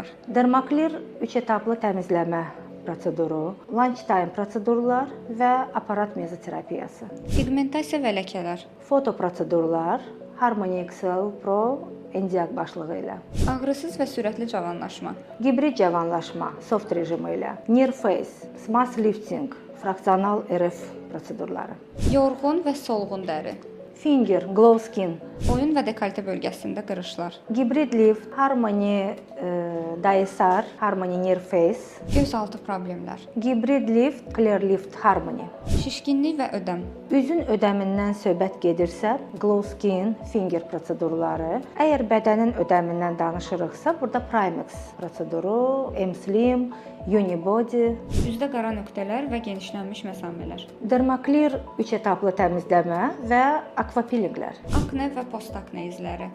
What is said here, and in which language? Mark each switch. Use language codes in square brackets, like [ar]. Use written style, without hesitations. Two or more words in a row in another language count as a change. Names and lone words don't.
[az] Dermaklir 3 etaplı təmizləmə proseduru, lunchtime prosedurlar və aparat mezoterapiyası. Pigmentasiya və ləkələr. Foto prosedurlar, Harmony Excel Pro Endiaq başlığı ilə. Ağrısız və sürətli cavanlaşma. Gibrid cavanlaşma soft rejimi ilə. [en] Near face, smart lifting, [az] fraksional RF prosedurları. Yorğun və solğun dəri. [en] Finger, glow skin, [az] Boyun və dekoltə bölgəsində qırışlar. Gibrid lift, Harmony DSR, Harmony Near face, Göz altı problemlər. Gibrid lift, Clear lift, Harmony. Şişkinlik və ödəm. Üzün ödəmindən söhbət gedirsə, [en] glow skin, [az] finger prosedurları. Əgər bədənin ödəmindən danışırıqsa, burada Primex proseduru, M-Slim, Unibody. Üzdə qara nöqtələr və genişlənmiş məsamələr. Dermaklir 3 etaplı təmizləmə və akvapeelinglər. Akne və postakne izləri.